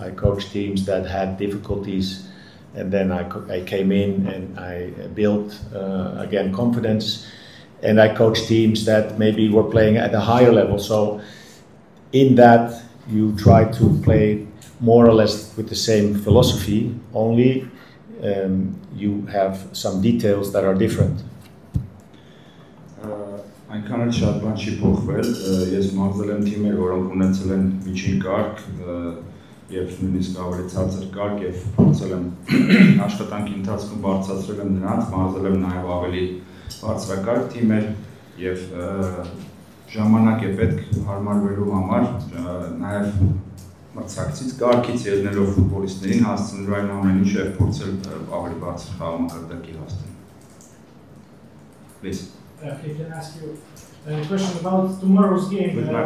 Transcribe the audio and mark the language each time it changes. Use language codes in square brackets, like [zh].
[en] I coached teams that had difficulties, and then I came in and I built again confidence, and I coached teams that maybe were playing at a higher level. So in that you try to play more or less with the same philosophy, only you have some details that are different. [hy] Այնքան էլ շատ բան չի փոխվել, ես մաղձել եմ թիմեր, որոնք ունեցել են միջին կարգ եւ նույնիսկ ավելի ցածր կարգ եւ փորձել եմ աշխատանքի ընթացքում բարձրացրել եմ նրանց, մաղձել եմ նաեւ ավելի բարձրակարգ թիմեր եւ ժամանակ է պետք հարմարվելու համար նաեւ մրցակցից կարգից ելնելով ֆուտբոլիստներին հասցնելու այն ամեն ինչը եւ փորձել ավելի բարձր խաղամակարդակի հասնել։ [en] Please. Okay, can I ask you a question about tomorrow's game?